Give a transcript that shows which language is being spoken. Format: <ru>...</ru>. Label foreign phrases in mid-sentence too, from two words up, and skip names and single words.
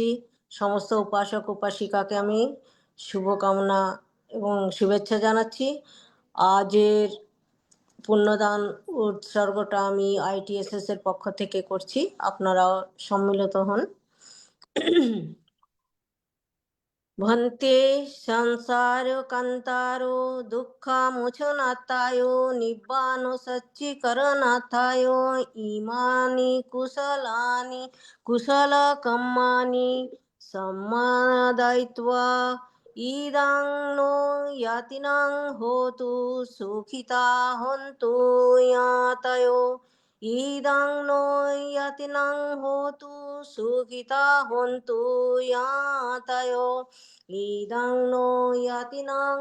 <bn>সমস্ত উপাসক উপাসিকাকে আমি শুভকামনা এবং শুভেচ্ছা জানাচ্ছি। আজের পুণ্যদান উৎসর্গটা আমি ITSS এর পক্ষ থেকে করছি, আপনারাও সম্মিলিত হন।</bn> <pi>ভন্তে সংসার কান্তারো দুঃখমোচনার্থায় নিব্বাণ সচ্চিকরণার্থায় ইমানি কুশলানি কুশলকম্মানি সম্মাদয়িত্বা ইদাং নো ইয়াতিনাং হোতু সুখিতা হন্তু ইয়াতয়ো ইদাং নো ইয়াতিনাং হোতু সুখিতা হন্তু ইয়াতয়ো ইদাং নো ইয়াতিনাং</pi>